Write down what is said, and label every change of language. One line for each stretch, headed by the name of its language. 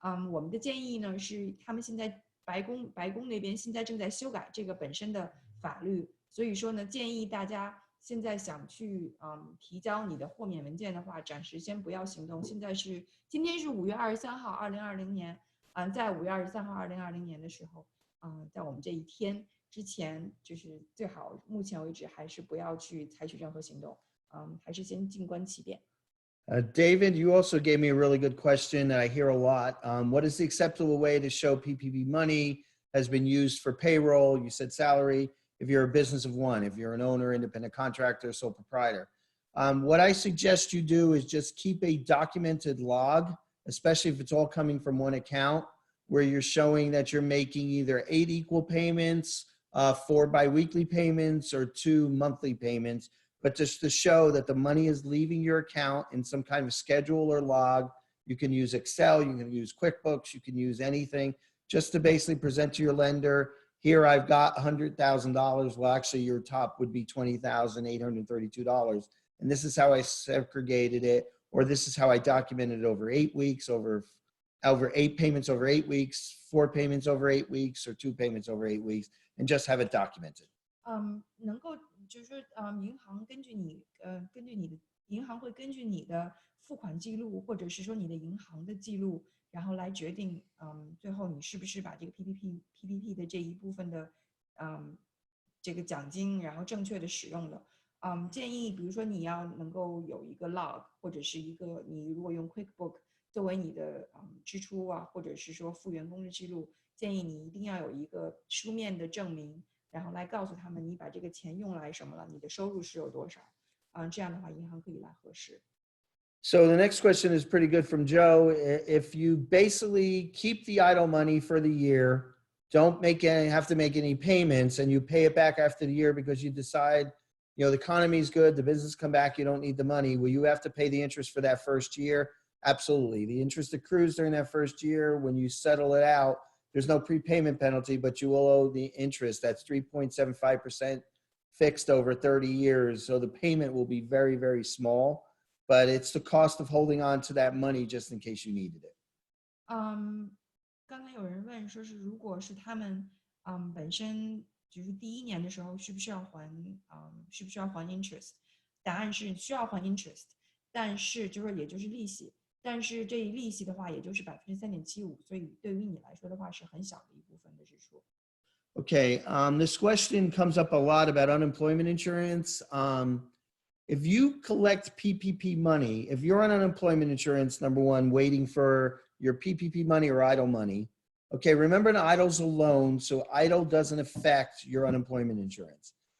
Chinese: 我们的建议呢是，他们现在白宫那边现在正在修改这个本身的法律，所以说呢，建议大家现在想去提交你的豁免文件的话，暂时先不要行动。今天是5月23号，2020年，在5月23号2020年的时候，在我们这一天之前，就是最好目前为止还是不要去采取任何行动，还是先静观其变。
English: David, you also gave me a really good question that I hear a lot. What is the acceptable way to show PPP money has been used for payroll? You said salary. If you're a business of one, if you're an owner, independent contractor, sole proprietor. What I suggest you do is just keep a documented log, especially if it's all coming from one account, where you're showing that you're making either 8 equal payments, 4 biweekly payments, or 2 monthly payments, but just to show that the money is leaving your account in some kind of schedule or log. You can use Excel, you can use QuickBooks, you can use anything, just to basically present to your lender, here I've got $100,000. Well, actually your top would be $20,832. And this is how I segregated it, or this is how I documented it over 8 weeks, over 8 payments over 8 weeks, 4 payments over 8 weeks, or 2 payments over 8 weeks, and just have it documented.
Chinese: 能够就是说，银行根据你的银行会根据你的付款记录，或者是说你的银行的记录，然后来决定，最后你是不是把这个 PPP 的这一部分的，这个奖金，然后正确的使用了。建议比如说你要能够有一个 log， 或者是一个你如果用 QuickBook 作为你的支出啊，或者是说付员工的记录，建议你一定要有一个书面的证明。然后来告诉他们你把这个钱用来什么了，你的收入是有多少，这样的话银行可以来核实。
English: So the next question is pretty good from Joe. If you basically keep the EIDL money for the year, don't have to make any payments, and you pay it back after the year because you decide, you know, the economy is good, the business come back, you don't need the money, will you have to pay the interest for that first year? Absolutely. The interest accrues during that first year. When you settle it out, there's no prepayment penalty, but you will owe the interest. That's 3.75% fixed over 30 years. So the payment will be very, very small, but it's the cost of holding on to that money just in case you needed it.
Chinese: 刚才有人问说是如果是他们本身就是第1年的时候需不需要还 interest？答案是需要还 interest， 但是就是也就是利息。但是这一利息的话，也就是3.75%，所以对于你来说的话是很小的一部分的支出。
English: Okay, this question comes up a lot about unemployment insurance. If you collect PPP money, if you're on unemployment insurance, number one, waiting for your PPP money or EIDL money, okay, remember an EIDL's a loan, so EIDL doesn't affect your unemployment insurance.